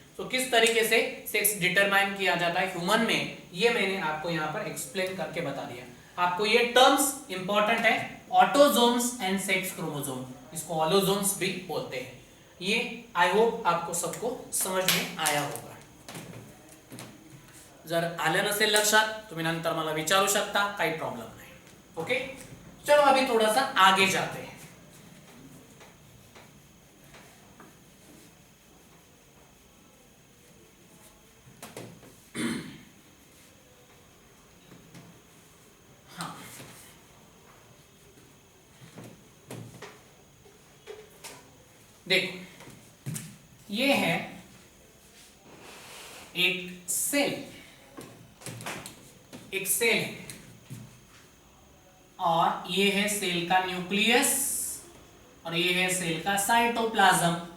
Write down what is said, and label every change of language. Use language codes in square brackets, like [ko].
[hi] तो किस तरीके से सेक्स डिटरमाइन किया जाता है ह्यूमन में, ये मैंने आपको यहाँ पर एक्सप्लेन करके बता दिया। आपको ये टर्म्स इंपॉर्टेंट है, ऑटोजोम्स एंड सेक्स क्रोमोसोम, इसको ऑलोजोम्स भी बोलते हैं। ये आई होप आपको सबको समझ में आया होगा। [mr] जर आलं नसेल लक्षात तुम्ही नंतर मला विचारू शकता, काही प्रॉब्लेम नाही। [hi] ओके, चलो अभी थोड़ा सा आगे जाते हैं। हाँ, देखो ये है एक सेल है और ये है सेल का न्यूक्लियस और ये है सेल का साइटोप्लाज्म।